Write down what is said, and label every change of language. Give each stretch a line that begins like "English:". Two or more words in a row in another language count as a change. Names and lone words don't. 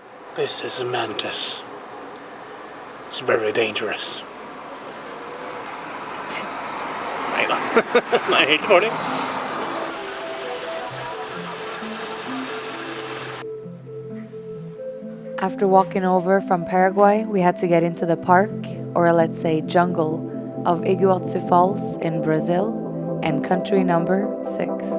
English: This is a mantis. It's very dangerous.
Norwegian: Nei da. Det er helt dårlig.
English: After walking over from Paraguay, we had to get into the park, or let's say jungle, of Iguazu Falls in Brazil and country number 6.